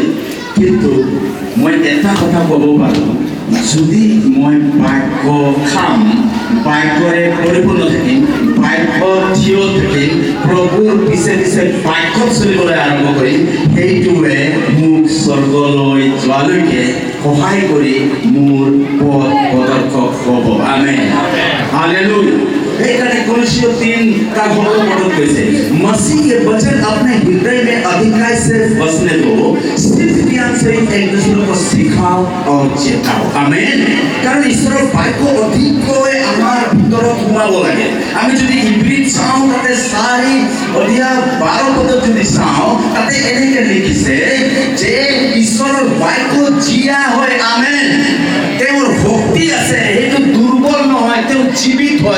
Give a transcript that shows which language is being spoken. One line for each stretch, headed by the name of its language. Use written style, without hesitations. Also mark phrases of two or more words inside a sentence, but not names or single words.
Assamese: কিন্তু মই এটা কথা ক'ব পাৰোঁ, যদি মই বাক্য খাম, বাক্যৰে পৰিপূৰ্ণ থাকিম, বাক্য থিয় থাকিম, প্ৰভুৰ পিছে পিছে বাক্যত চলিবলৈ আৰম্ভ কৰিম, সেইটোৱে মোক স্বৰ্গলৈ যোৱালৈকে সহায় কৰি মোৰ পথ প্ৰদৰ্শক হ'ব। আমেন। हालेलुया।
Hindi: সেইকাৰণে कोलोसियों 3 का बहुत मदद कैसे मसीह के वचन अपने हृदय में अधिकाई से बसने दो, सिर्फ ज्ञान से एक दूसरे को सिखाओ और चेताओ।
Assamese: आमेन। कारण ঈশ্বৰৰ বাক্য অধিককৈ আমাৰ ভিতৰত সোমাব লাগে। আমি যদি ইব্ৰীত চাওঁ তাতে 4:12 পদত যদি চাওঁ তাতে এনেকৈ লিখিছে যে ঈশ্বৰৰ বাক্য জীয়া হয়। আমেন। তেওঁৰ শক্তি আছে, সেইটো দুৰ্বল নহয়, তেওঁ জীৱিত হয়।